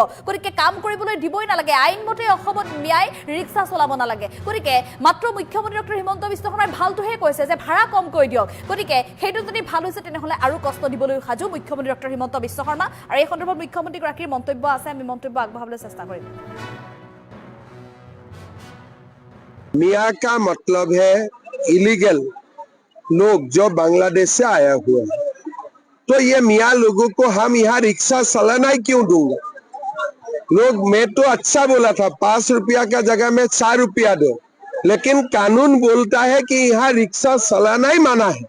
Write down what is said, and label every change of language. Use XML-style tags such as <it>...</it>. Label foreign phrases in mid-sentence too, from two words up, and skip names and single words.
<as>গতিকে কাম কৰিবলৈ দিবই নালাগে। আইনমতে অসমত মিয়াই ৰিক্সা চলাব নালাগে। গতিকে মাত্ৰ মুখ্যমন্ত্ৰী ডক্টৰ হিমন্ত বিশ্ব শৰ্মাই ভালটোহে কৈছে যে ভাড়া কমকৈ দিয়ক। গতিকে সেইটো যদি ভাল হৈছে তেনেহলে আৰু কষ্ট দিবলৈ সাজু মুখ্যমন্ত্ৰী ডক্টৰ হিমন্ত বিশ্ব শৰ্মা। আৰু এই সন্দৰ্ভত মুখ্যমন্ত্ৰীগৰাকীৰ মন্তব্য আছে, আমি মন্তব্য আগবঢ়াবলৈ চেষ্টা কৰিম।</as> <hi>मियाँ का मतलब है इलीगल लोग जो बांग्लादेश से आया हुआ है। तो ये मियाँ लोगों को हम यहाँ रिक्शा चलाना ही क्यों दूंगा? लोग, मैं तो अच्छा बोला था 5 रुपया का जगह में 4 रुपया दो, लेकिन कानून बोलता है कि यहाँ रिक्शा चलाना ही मना है।</hi>